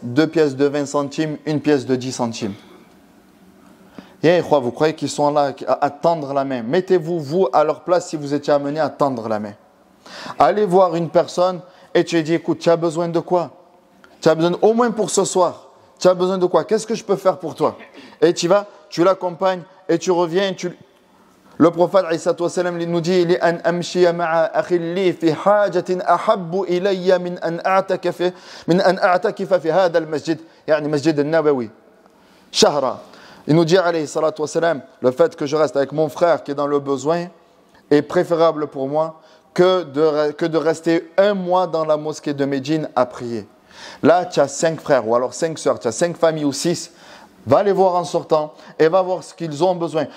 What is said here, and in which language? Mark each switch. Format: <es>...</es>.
<fr>2 pièces de 20 centimes, une pièce de 10 centimes. Vous croyez qu'ils sont là à tendre la main? Mettez-vous, vous, à leur place si vous étiez amené à tendre la main. Allez voir une personne et tu lui dis, écoute, tu as besoin de quoi? Tu as besoin, au moins pour ce soir, tu as besoin de quoi? Qu'est-ce que je peux faire pour toi? Et tu vas, tu l'accompagnes et tu reviens. Le prophète nous dit,</fr> <ar>لأن أمشي مع أخي لي في حاجة أحب إلي من أن أعتكف في هذا المسجد يعني مسجد النبوي شهرا.</ar> <fr>Il nous dit, alayhi salatu wassalam, le fait que je reste avec mon frère qui est dans le besoin est préférable pour moi que de rester 1 mois dans la mosquée de Médine à prier. Là, tu as 5 frères ou alors 5 sœurs, tu as 5 familles ou 6. Va les voir en sortant et va voir ce qu'ils ont besoin.</fr>